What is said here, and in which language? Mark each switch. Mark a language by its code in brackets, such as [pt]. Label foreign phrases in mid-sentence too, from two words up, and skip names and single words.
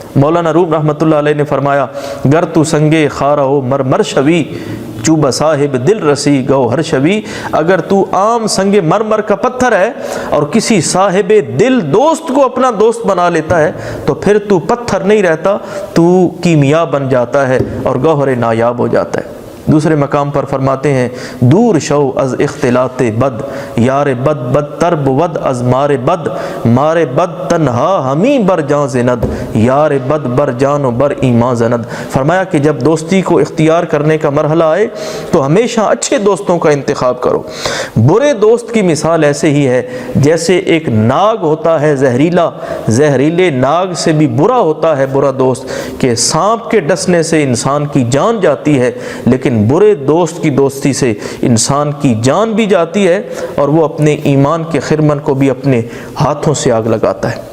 [ur] مولانا روم رحمۃ اللہ علیہ نے فرمایا، [fa] گر تو سنگے خارہ ہو مرمر شوی، چوبہ صاحب دل رسی گوہر شوی۔ [ur] اگر تو عام سنگ مرمر کا پتھر ہے اور کسی صاحب دل دوست کو اپنا دوست بنا لیتا ہے تو پھر تو پتھر نہیں رہتا، تو کیمیا بن جاتا ہے اور گوہر نایاب ہو جاتا ہے۔ دوسرے مقام پر فرماتے ہیں، [fa] دور شو از اختلاط بد، یار بد بدتر بود از مار بد، مار بد تنہا ہمیں بر جاں زند، یار بد بر جان و بر ایمان زند۔ [ur] فرمایا کہ جب دوستی کو اختیار کرنے کا مرحلہ آئے تو ہمیشہ اچھے دوستوں کا انتخاب کرو۔ برے دوست کی مثال ایسے ہی ہے جیسے ایک ناگ ہوتا ہے زہریلا، زہریلے ناگ سے بھی برا ہوتا ہے برا دوست، کہ سانپ کے ڈسنے سے انسان کی جان جاتی ہے، لیکن برے دوست کی دوستی سے انسان کی جان بھی جاتی ہے اور وہ اپنے ایمان کے خرمن کو بھی اپنے ہاتھوں سے آگ لگاتا ہے۔